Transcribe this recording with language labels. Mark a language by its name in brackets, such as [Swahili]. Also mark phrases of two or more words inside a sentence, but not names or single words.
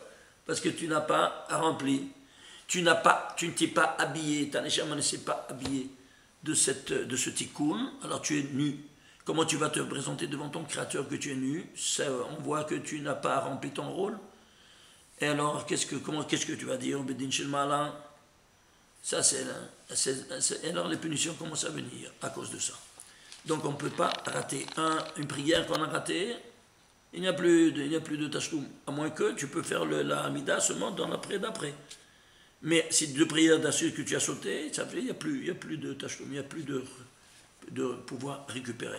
[French] Parce que tu n'as pas rempli. Tu ne t'es pas habillé. Ta neshama ne s'est pas habillé de ce tikkun. Alors tu es nu. Comment tu vas te présenter devant ton créateur que tu es nu? On voit que tu n'as pas rempli ton rôle. Et alors, qu'est-ce que tu vas dire? [Hebrew] בדין של מעלה. [French] Ça, alors les punitions commencent à venir à cause de ça. Donc on ne peut pas rater une prière qu'on a ratée. Il n'y a plus de tashloum. À moins que tu peux faire la Hamida seulement dans l'après-d'après. Mais si deux prières d'assurance que tu as sautées, ça fait il n'y a plus de tashloum, il n'y a plus de pouvoir récupérer.